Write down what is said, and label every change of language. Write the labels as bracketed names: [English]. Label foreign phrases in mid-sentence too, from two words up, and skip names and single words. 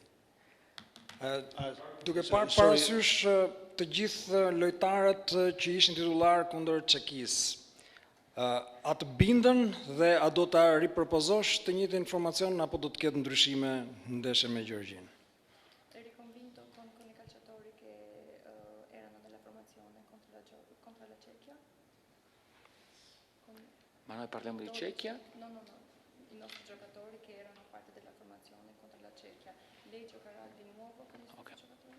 [Albanian] Duke parë parasysh të gjithë lojtarët që ishin titullar kundër Çekisë, a të bindën dhe a do ta ripërpozosh të njëjtin informacion apo do të ketë ndryshime në ndeshje me Gjeorgjinë? [Italian] Eri convinto con I calciatori che erano nella formazione contro la Cecchia? Ma noi parliamo di Cecchia? No, I nostri giocatori che erano parte della formazione contro la Cecchia. Lei giocherà di nuovo con I suoi giocatori?